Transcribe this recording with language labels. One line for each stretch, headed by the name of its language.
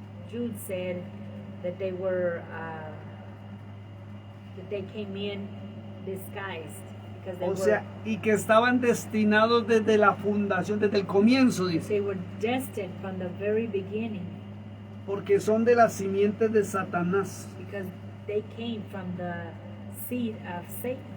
English: Jude said that they were that they came in disguised because they
Spanish: O sea, y que estaban destinados desde la fundación, desde el comienzo, dice.
English: they were destined from the very beginning
Spanish: Porque son de las simientes de Satanás,
English: because they came from the seed of Satan,